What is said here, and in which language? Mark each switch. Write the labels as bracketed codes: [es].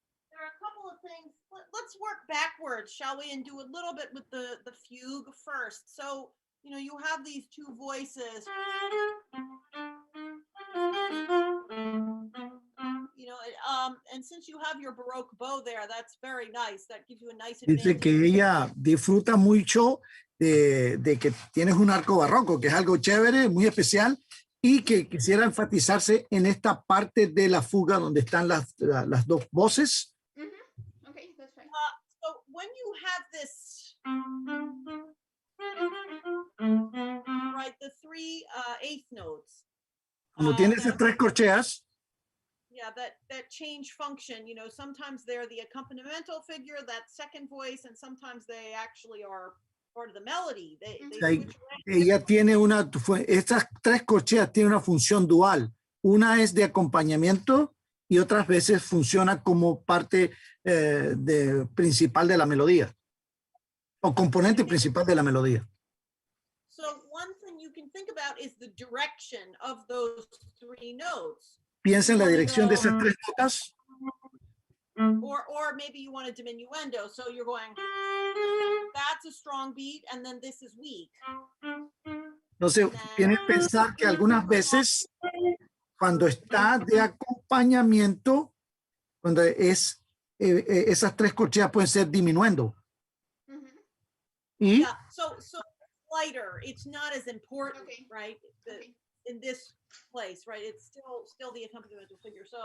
[en] There are a couple of things. Let's work backwards, shall we, and do a little bit with the fugue first. So, you know, you have these two voices. You know, and since you have your Baroque bow there, that's very nice. That gives you a nice [es] Dice [en] advantage. [es] que ella disfruta mucho de que tienes un arco barroco, que es algo chévere, muy especial, y que quisiera enfatizarse en esta parte de la fuga donde están las dos voces. [en] Okay, that's fine. So when you have this, right, the three eighth notes. [es] Como tiene esas tres corcheas, [en] Yeah, that change function, you know, sometimes they're the accompanimental figure, that second voice, and sometimes they actually are part of the melody. They [es] Ahí, [en] switch around. [es] ella tiene estas tres corcheas tienen una función dual. Una es de acompañamiento y otras veces funciona como parte principal de la melodía o componente principal de la melodía. [en] So one thing you can think about is the direction of those three notes. [es] Piensa en la dirección de esas tres notas. [en] Or maybe you want a diminuendo, so you're going, that's a strong beat, and then this is weak. [es] Entonces, tienes que pensar que algunas veces, cuando está de acompañamiento, cuando esas tres corcheas pueden ser diminuendo. Y [en] Yeah, so lighter, it's not as important, Okay. right? Okay. In this place, right? It's still the accompanimental figure.